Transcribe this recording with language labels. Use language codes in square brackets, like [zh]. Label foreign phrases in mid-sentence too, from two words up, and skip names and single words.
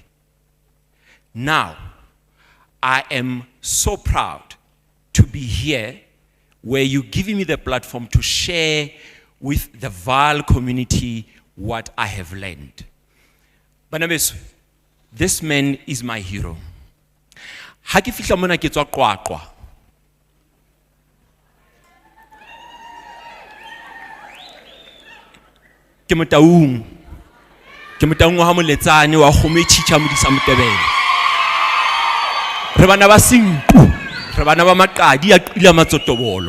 [en] Now, I am so proud to be here where you're giving me the platform to share with the Vaal community what I have learned. Banabeso, This man is my hero. [st] Ha ke fihla mona ke tswa Qwaqwa. Ke Motaung. Ke Motaung wa Moletsane wa Kgomo e tjitjha modisa Motebele. Re bana ba Senqu, re bana ba Maqadi a qila matsotobolo.